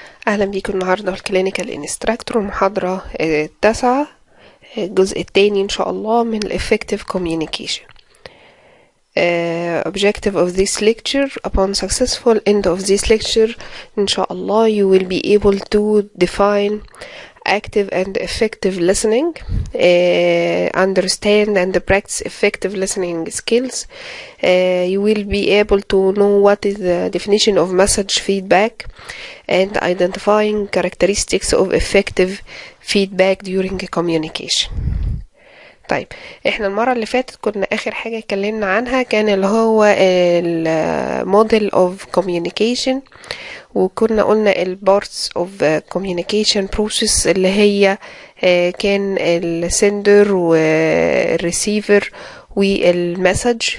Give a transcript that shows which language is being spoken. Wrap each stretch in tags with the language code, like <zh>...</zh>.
<ar>أهلا بيكم النهاردة في الكلينيكال انستراكتور المحاضرة التاسعة، الجزء الثاني إن شاء الله من Effective Communication.</ar> <en>Objective of this lecture: upon successful end of this lecture</en> <ar>إن شاء الله</ar> <en>you will be able to define active and effective listening, understand and practice effective listening skills. You will be able to know what is the definition of message feedback and identifying characteristics of effective feedback during communication.</en> <ar>طيب، احنا المرة اللي فاتت كنا اخر حاجة اتكلمنا عنها كان اللي هو الموديل of communication، وكنا قلنا البارتس of communication process اللي هي كان السندر والريسيفر والمسج.</ar>